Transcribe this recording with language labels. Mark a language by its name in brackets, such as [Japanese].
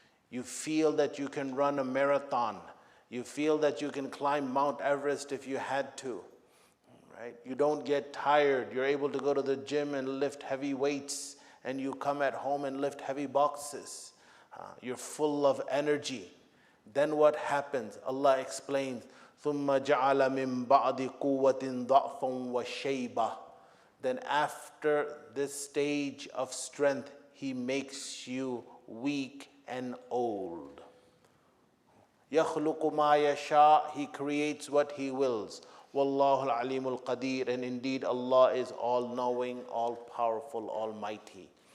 [English] You feel that you can run a marathon. You feel that you can climb Mount Everest if you had to. Right? You don't get tired. You're able to go to the gym and lift heavy weights, and you come at home and lift heavy boxes. You're full of energy. Then what happens? Allah explains, [Arabic] ثُمَّ جَعَلَ مِن بَعْدِ قُوَّةٍ ضَعْفًا وَشَيْبًا. [English] Then after this stage of strength, He makes you weak and old. [Arabic] يَخْلُقُ مَا يَشَاءُ. [English] He creates what He wills. [Arabic] وَاللَّهُ الْعَلِيمُ الْقَدِيرُ. [English] And indeed Allah is all-knowing, all-powerful, almighty.